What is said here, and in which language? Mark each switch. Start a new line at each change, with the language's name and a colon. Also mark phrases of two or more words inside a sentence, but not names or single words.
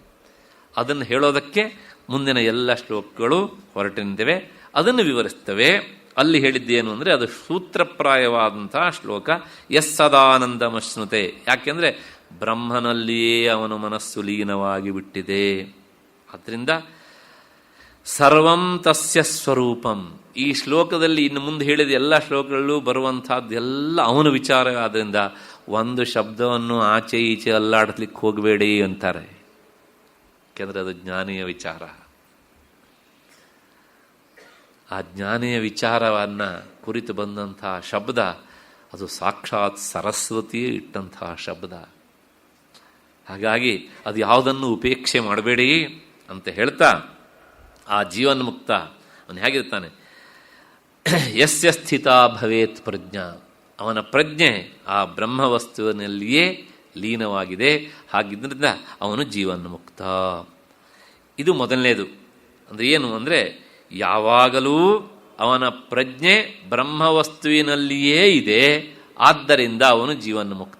Kannada: ಅದನ್ನು ಹೇಳೋದಕ್ಕೆ ಮುಂದಿನ ಎಲ್ಲ ಶ್ಲೋಕಗಳು ಹೊರಟು ನಿಂತಿವೆ, ಅದನ್ನು ವಿವರಿಸ್ತವೆ. ಅಲ್ಲಿ ಹೇಳಿದ್ದೇನು ಅಂದರೆ, ಅದು ಸೂತ್ರಪ್ರಾಯವಾದಂತಹ ಶ್ಲೋಕ.
Sanskrit: ಯಸ್ ಸದಾನಂದಮಶ್ನುತೆ,
Kannada: ಯಾಕೆಂದರೆ ಬ್ರಹ್ಮನಲ್ಲಿಯೇ ಅವನ ಮನಸ್ಸು ಲೀನವಾಗಿ ಬಿಟ್ಟಿದೆ. ಆದ್ದರಿಂದ
Sanskrit: ಸರ್ವಂ ತಸ್ಯ ಸ್ವರೂಪಂ.
Kannada: ಈ ಶ್ಲೋಕದಲ್ಲಿ ಇನ್ನು ಮುಂದೆ ಹೇಳಿದ ಎಲ್ಲ ಶ್ಲೋಕಗಳಲ್ಲೂ ಬರುವಂತಹದ್ದೆಲ್ಲ ಅವನ ವಿಚಾರ. ಆದ್ದರಿಂದ ಒಂದು ಶಬ್ದವನ್ನು ಆಚೆ ಈಚೆ ಅಲ್ಲಾಡಲಿಕ್ಕೆ ಹೋಗಬೇಡಿ ಅಂತಾರೆ, ಯಾಕೆಂದರೆ ಅದು ಜ್ಞಾನಿಯ ವಿಚಾರ. ಆ ಜ್ಞಾನಿಯ ವಿಚಾರವನ್ನು ಕುರಿತು ಬಂದಂತಹ ಶಬ್ದ ಅದು ಸಾಕ್ಷಾತ್ ಸರಸ್ವತಿಯೇ ಇಟ್ಟಂತಹ ಶಬ್ದ. ಹಾಗಾಗಿ ಅದು ಯಾವುದನ್ನು ಉಪೇಕ್ಷೆ ಮಾಡಬೇಡಿ ಅಂತ ಹೇಳ್ತಾ ಆ ಜೀವನ್ಮುಕ್ತ ಅವನು ಹೇಗಿರ್ತಾನೆ,
Sanskrit: ಯಸ್ಯ ಸ್ಥಿತ ಭವೇತ್ ಪ್ರಜ್ಞಾ,
Kannada: ಅವನ ಪ್ರಜ್ಞೆ ಆ ಬ್ರಹ್ಮವಸ್ತುವಿನಲ್ಲಿಯೇ ಲೀನವಾಗಿದೆ. ಹಾಗಿದ್ದರಿಂದ ಅವನು ಜೀವನ್ಮುಕ್ತ. ಇದು ಮೊದಲನೇದು. ಅಂದರೆ ಏನು ಅಂದರೆ ಯಾವಾಗಲೂ ಅವನ ಪ್ರಜ್ಞೆ ಬ್ರಹ್ಮವಸ್ತುವಿನಲ್ಲಿಯೇ ಇದೆ, ಆದ್ದರಿಂದ ಅವನು ಜೀವನ್ಮುಕ್ತ.